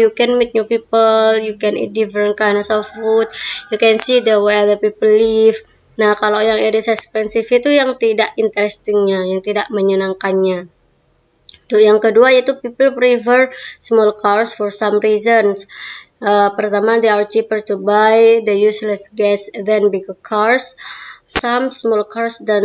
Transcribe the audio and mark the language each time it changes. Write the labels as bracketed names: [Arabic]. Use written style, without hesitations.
[English] You can meet new people, you can eat different kinds of food, you can see the way other people live. [Indonesian] Nah, kalau yang [English] it is expensive [Indonesian] itu yang tidak interestingnya, yang tidak menyenangkannya. Untuk yang kedua yaitu [English] people prefer small cars for some reasons. [Indonesian] Pertama, [English] they are cheaper to buy, they use less gas than bigger cars. Some small cars